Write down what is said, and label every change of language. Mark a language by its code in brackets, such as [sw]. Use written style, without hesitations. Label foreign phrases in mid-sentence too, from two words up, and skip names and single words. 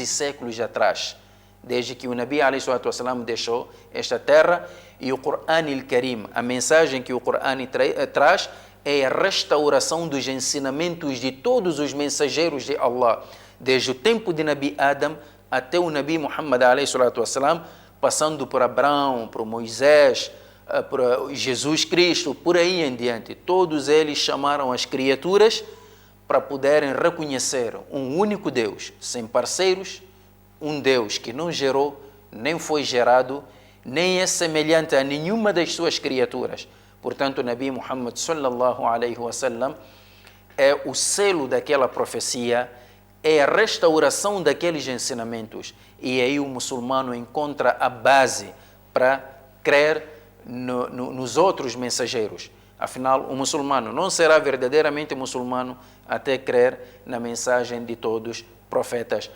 [pt] séculos atrás, desde que o Nabi ﷺ deixou esta terra, e o Corão Al-Karim, a mensagem que o Corão traz é a restauração dos ensinamentos de todos os mensageiros de Allah, desde o tempo de Nabi Adam até o Nabi Muhammad ﷺ, passando por Abraão, por Moisés, por Jesus Cristo, por aí em diante. Todos eles chamaram as criaturas para poderem reconhecer um único Deus, sem parceiros, um Deus que não gerou, nem foi gerado, nem é semelhante a nenhuma das suas criaturas. Portanto, o Nabi Muhammad [ar] صلى الله عليه وسلم [pt] é o selo daquela profecia, é a restauração daqueles ensinamentos. E aí o muçulmano encontra a base para crer nos outros mensageiros. Afinal, o muçulmano não será verdadeiramente muçulmano até crer na mensagem de todos os profetas.